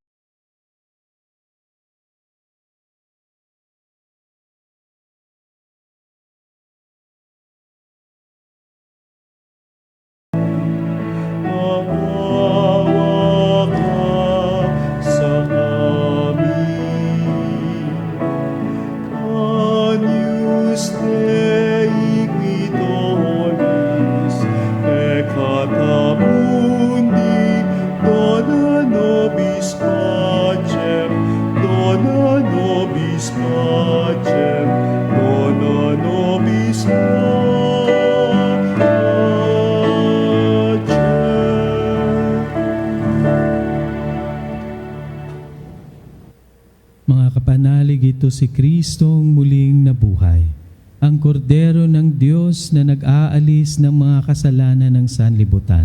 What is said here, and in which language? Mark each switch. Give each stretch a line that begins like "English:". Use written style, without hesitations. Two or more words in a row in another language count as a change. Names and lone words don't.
Filipino: Maawa ka sa amin.
Latin: Agnus Dei qui tollis peccata mundi, dona nobis pacem, dona nobis pacem, dona nobis pacem.
Filipino: Mga kapanalig, ito si Kristong muling nabuhay, ang kordero ng Diyos na nag-aalis ng mga kasalanan ng sanlibutan.